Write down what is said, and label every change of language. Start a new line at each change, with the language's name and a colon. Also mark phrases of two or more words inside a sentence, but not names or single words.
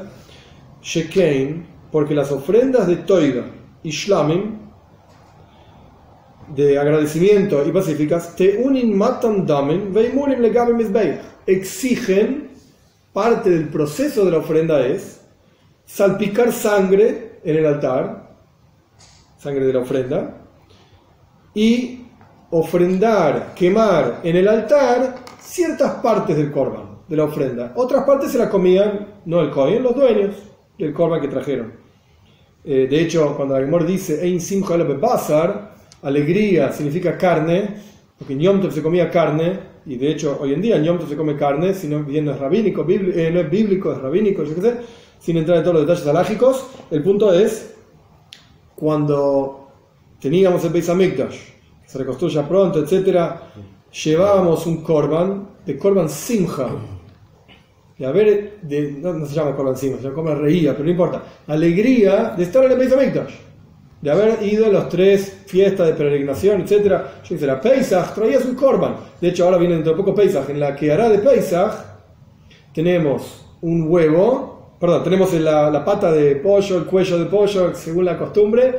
Spanish: Shekein, porque las ofrendas de Toida y Shlamim, de agradecimiento y pacíficas,
Hebrew: טעונין מתן דמים ואימורים לגבי מזבח,
Spanish: exigen, parte del proceso de la ofrenda es salpicar sangre en el altar, sangre de la ofrenda, y ofrendar, quemar en el altar ciertas partes del korban, de la ofrenda. Otras partes se las comían, no el Kohen, los dueños del korban que trajeron. De hecho, cuando el Gemor dice
Hebrew: אין שמחה אלא בבשר,
Spanish: alegría significa carne, porque en
Hebrew: יום טוב
Spanish: se comía carne, y de hecho hoy en día en
Hebrew: יום טוב
Spanish: se come carne, si no, bien no es rabínico, no es bíblico, es rabínico, yo qué sé, sin entrar en todos los detalles alágicos. El punto es, cuando teníamos el
Hebrew: בית המקדש,
Spanish: que se reconstruya pronto, etcétera, llevábamos un korban, de
Hebrew: קרבן שמחה,
Spanish: y a ver, no se llama
Hebrew: קרבן שמחה,
Spanish: se llama
Hebrew: קרבן ראייה,
Spanish: pero no importa, alegría de estar en el
Hebrew: בית המקדש,
Spanish: de haber ido a las 3 fiestas de peregrinación, etcétera. Yo hice la Pesach, traías un korban. De hecho, ahora viene dentro de poco Pesach. En la que hará de Pesach tenemos un huevo, tenemos la pata de pollo, el cuello de pollo, según la costumbre.